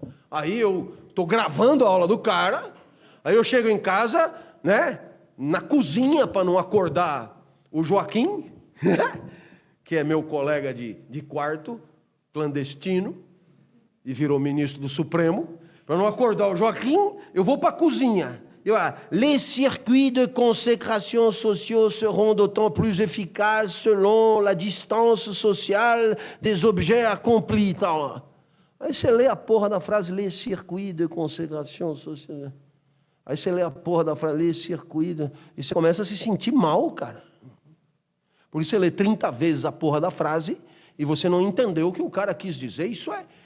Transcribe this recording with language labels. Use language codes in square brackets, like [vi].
[pt] Aí eu estou gravando a aula do cara, aí eu chego em casa, né, na cozinha para não acordar o Joaquim, que é meu colega de quarto, clandestino, e virou ministro do Supremo. Para não acordar o Joaquim, eu vou para a cozinha. [fr] Les circuits de consécration sociaux seront d'autant plus efficaces selon la distance sociale des objets accomplis. [pt] Aí você lê a porra da frase, [fr] les circuits de consécration sociale. [pt] Aí você lê a porra da frase, [fr] les circuits de... [pt] E você começa a se sentir mal, cara. Porque você lê 30 vezes a porra da frase e você não entendeu o que o cara quis dizer. Isso é...